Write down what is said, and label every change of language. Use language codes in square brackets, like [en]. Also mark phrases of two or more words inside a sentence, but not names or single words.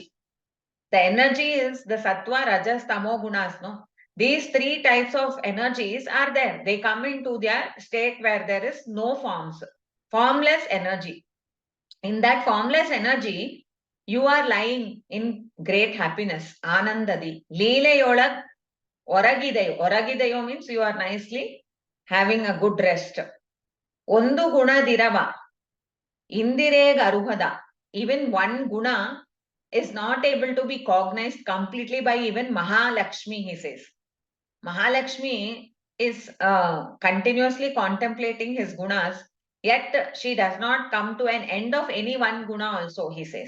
[en] The energy is the [sa] सत्त्व, रजस्, तमो [en] gunas. No? These three types of energies are there. They come into their state where there is no forms. Formless energy. In that formless energy, you are lying in great happiness. [kn] ಆನಂದದಿ. ಲೀಲೆಯೊಳಗ ಒರಗಿದಯೊ. [en] Oragidayo means you are nicely having a good rest. [kn] ಒಂದು ಗುಣದಿರವ. ಇಂದಿರೆಗ ಅರುಹದ. [en] Even one guna is not able to be cognized completely by even Mahalakshmi, he says. Mahalakshmi is continuously contemplating his gunas, yet she does not come to an end of any one guna also, he says.